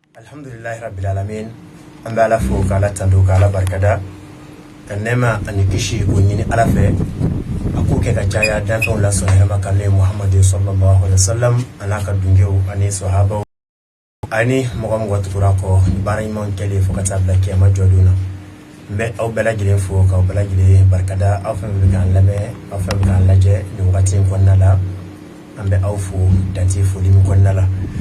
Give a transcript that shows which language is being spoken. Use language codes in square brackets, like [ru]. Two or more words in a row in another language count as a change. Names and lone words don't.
[ar] الحمد لله رب العالمين. [bm] An bɛ Ala fo k'Ala tanto k'Ala barikada ka nɛɛma ani kisi o ɲini Ala fɛ a k'o kɛ ka caya danfɛnw la sɔn hɛrɛma kan ne Muhamadu [ar] صلى الله عليه وسلم [bm] an'a ka dunkew ani sahabaw ani mɔgɔ mɔgɔ tugura kɔ baara ɲumanw kɛlen fo ka taa bila kiyama jɔdon na. N bɛ aw bɛɛ lajɛlen fo k'aw bɛɛ lajɛlen barikada aw fɛn bɛ k'an lamɛn aw fɛn bɛ k'an lajɛ nin wagati in kɔnɔna la an bɛ aw fo dante foli min kɔnɔna la.